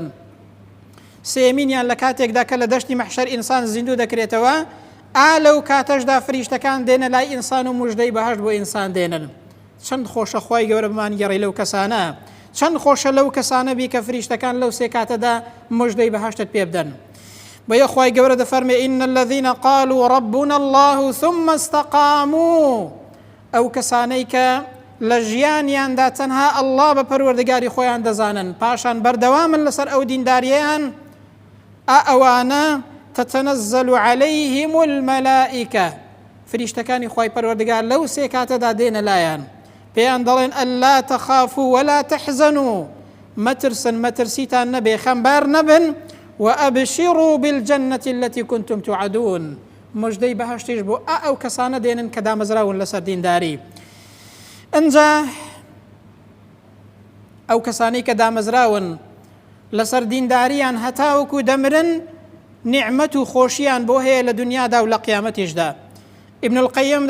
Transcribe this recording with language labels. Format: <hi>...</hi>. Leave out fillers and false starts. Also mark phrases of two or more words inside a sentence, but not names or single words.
<ckb>سێمینیان لە کاتێکدا کە لە دەشتی مەحشەر ئینسان زیندوو دەکرێتەوە، لەو کاتەشدا فریشتەکان دێنە لای ئینسان و موژدەی بەهەشت بۆ ئینسان دێنن. چەند خۆشە خوای گەورە بمان گەڕی لەو کەسانە، چەند خۆشە لەو کەسانە بی کە فریشتەکان لەو سێ کاتەدا موژدەی بەهەشتت پێ بدەن. بۆیە خوای گەورە دەفەرمێ</ckb> <ar>إن الذين قالوا ربنا الله ثم استقاموا.</ar> <ckb>ئەو کەسانەی کە لە ژیانیاندا تەنها ئەڵڵا بە پەروەردگاری خۆیان دەزانن، پاشان بەردەوامن لەسەر ئەو دینداریەیان، ئەوانە</ckb> <ar>تتنزل عليهم الملائكة.</ar> <ckb>فریشتەکانی خوای پەروەردگار لەو سێ کاتەدا دێنە لایەن، پێیان دەڵێن</ckb> <ar>ئەللا تەخافوا ولا تحزنوا،</ar> <ckb>مەترسن، مەترسیتان نەبێ، خەمبار نەبن،</ckb> <ar>وأبشروا بالجنة التي كنتم توعدون.</ar> <ckb>مژدەی بەهەشتیش بۆ ئەو کەسانە دێنن کە دامەزراون لەسەر دینداری. ئەنجا ئەو کەسانەی کە دامەزراون لەسەر دینداریان هەتاوەکو دەمرن، نیعمەت و خۆشیان بۆ هەیە لە دنیادا و لە قیامەتیشدا.</ckb>